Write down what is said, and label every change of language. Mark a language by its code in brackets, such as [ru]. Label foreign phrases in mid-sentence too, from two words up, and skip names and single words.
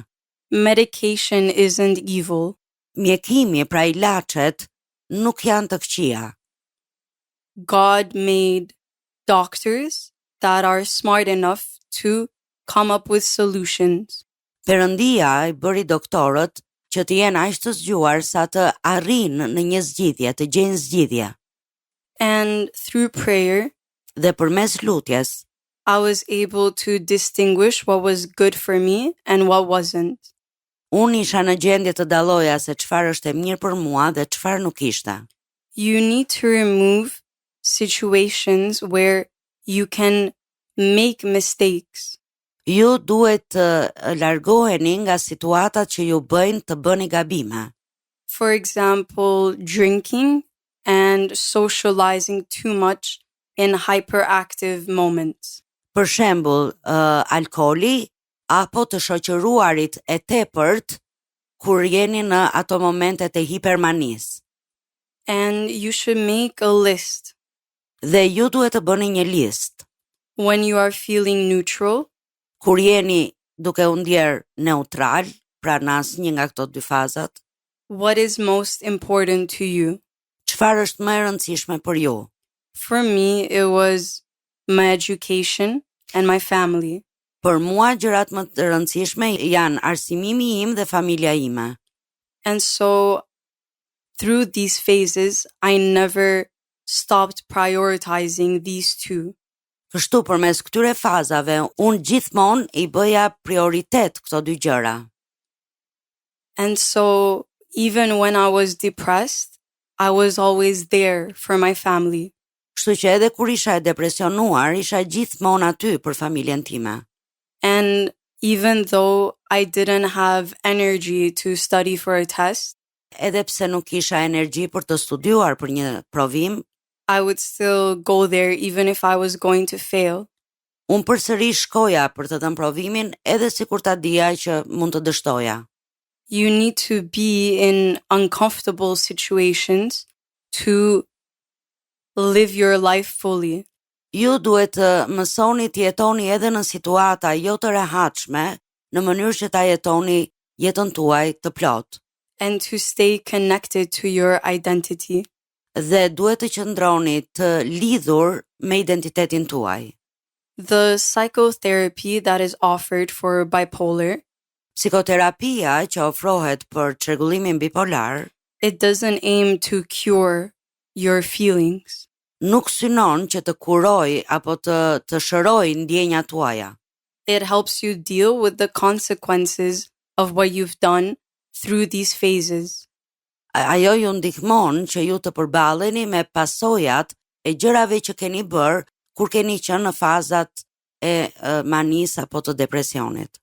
[en] Medication isn't evil. [sq] Mjekimi, pra ilaçet, nuk janë të këqija. [en] God made doctors that are smart enough to come up with solutions. [sq] Perëndia I bëri doktorët që të jenë aq të zgjuar sa të arrijnë në një zgjidhje, të gjejnë zgjidhje. [en] And through prayer, [sq] Dhe përmes lutjes, [en] I was able to distinguish what was good for me and what wasn't. [sq] unë isha në gjendje të dalloja se çfarë është e mirë për mua dhe çfarë nuk ishte. [en] You need to remove situations where you can make mistakes. [sq] Ju duhet të largoheni nga situatat që ju bëjnë të bëni gabime. [en] For example, drinking and socializing too much in hyperactive moments. [sq] Për shembull, alkooli apo të shoqëruarit e tepërt kur jeni në ato momentet e hipermanisë. [en] And you should make a list. [sq] Dhe ju duhet të bëni një listë. [en] When you are feeling neutral, [sq] Kur jeni duke u ndjer neutral, pra në asnjë nga këto dy fazat, [en] what is most important to you? [sq] çfarë është më e rëndësishme për ju? [en] For me, it was my education and my family. [sq] Për mua gjërat më të rëndësishme janë arsimimi im dhe familja ime. [en] And so, through these phases, I never stopped prioritizing these two. [sq] Kështu përmes këtyre fazave, unë gjithmonë I bëja prioritet këto dy gjëra. [en] And so, even when I was depressed, I was always there for my family. [sq] Kështu që edhe kur isha e depresionuar, isha gjithmonë aty për familjen time. [en] And even though I didn't have energy to study for a test, [sq] Edhe pse nuk isha energji për të studiuar për një provim, [en] I would still go there even if I was going to fail. [sq] unë përsëri shkoja për të dhënë provimin edhe sikur ta dija që mund të dështoja. [en] You need to be in uncomfortable situations to live your life fully. [sq] Ju duhet të mësoni të jetoni edhe në situata jo të rehatshme, në mënyrë që ta jetoni jetën tuaj të plot. [en] And to stay connected to your identity. [sq] Dhe duhet të qëndroni të lidhur me identitetin tuaj. [en] The psychotherapy that is offered for bipolar, [sq] Psikoterapia që ofrohet për çrregullimin bipolar [en] it doesn't aim to cure your feelings. [sq] nuk synon që të kuroj apo të shëroj ndjenjat tuaja. [en] It helps you deal with the consequences of what you've done through these phases. [sq] Ajo ju ndihmon që ju të përballeni me pasojat e gjërave që keni bërë kur keni qenë në fazat e manisë apo të depresionit.